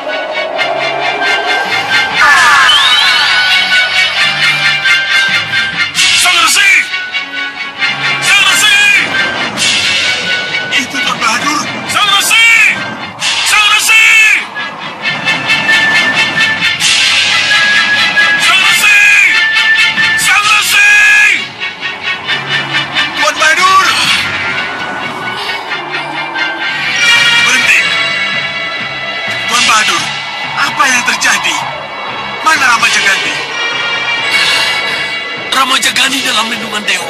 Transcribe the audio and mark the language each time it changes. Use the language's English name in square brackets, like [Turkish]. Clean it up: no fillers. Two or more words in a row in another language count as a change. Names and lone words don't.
[Indonesian] Sang Resi! Sang Resi! Itu Tuan Bahadur. Sang Resi! Sang Resi! Sang Resi! Sang Resi! Tuan Bahadur! Berhenti. Tuan Bahadur, apa yang terjadi? Mana Ramajagandi? Ramajagandi dalam lindungan dewa.